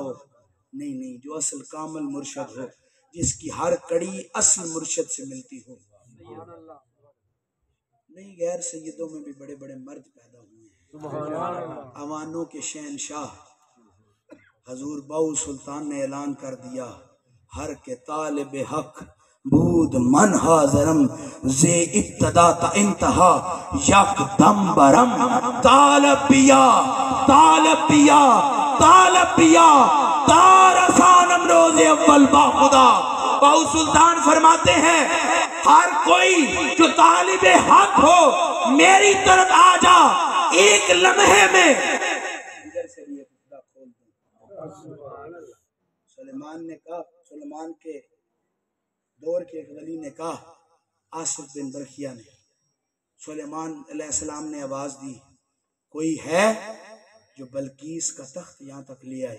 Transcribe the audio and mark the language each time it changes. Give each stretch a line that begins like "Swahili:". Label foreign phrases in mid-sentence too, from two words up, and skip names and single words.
Urdu: نہیں، جو اصل کامل مرشد ہو، جس کی ہر کڑی اصل مرشد سے ملتی ہو. نہیں غیر سیدوں میں بھی بڑے بڑے مرد پیدا ہوئے ہیں. اوانوں کے شہنشاہ حضور باؤ سلطان نے اعلان کر دیا
Persian: ہر کے طالب حق بود من حاضرم زی ابتدا تا انتہا یک دم برم. طالب پیا تارسانم روز اول با خدا.
Urdu: باؤ سلطان فرماتے ہیں ہر کوئی جو طالب حق ہو میری طرف آ جا، ایک لمحے میں سلیمان کے دور کے ایک ولی نے کہا، آصف بن برخیہ نے، سلیمان علیہ السلام نے آواز دی، کوئی ہے جو بلقیس کا تخت یہاں تک لے آئے؟